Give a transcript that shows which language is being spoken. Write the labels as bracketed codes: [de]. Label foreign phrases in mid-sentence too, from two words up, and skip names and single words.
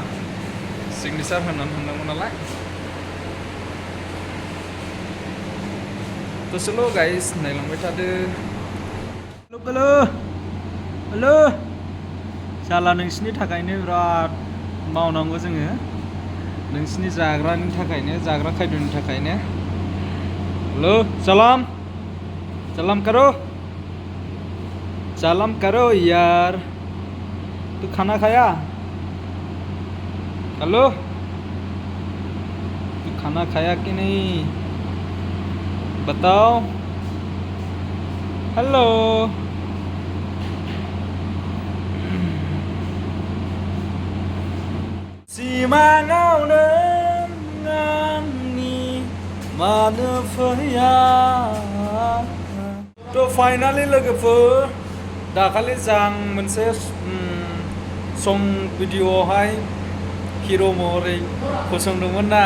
[brx] सिगनेसार होनानै थांनांगौ नालाय. दसेल' गाइस नायलांबाय थादो. हेलो साला नोंसिनि थाखायनो बिराद मावनांगौ जोङो. नोंसिनि जाग्रानि थाखायनो, जाग्रा खायद'नि थाखायनो. [hi] हेलो सलाम करो यार. तू खाना खाया? हेलो तू खाना खाया कि नहीं बताओ. [brx] हेलो सिमाङावनो आंनि मानो फैया. थ' फाइनालि लोगोफोर दाखालि आं मोनसे सं भिडिअ'आवहाय हिर' महरै फसंदोंमोन ना.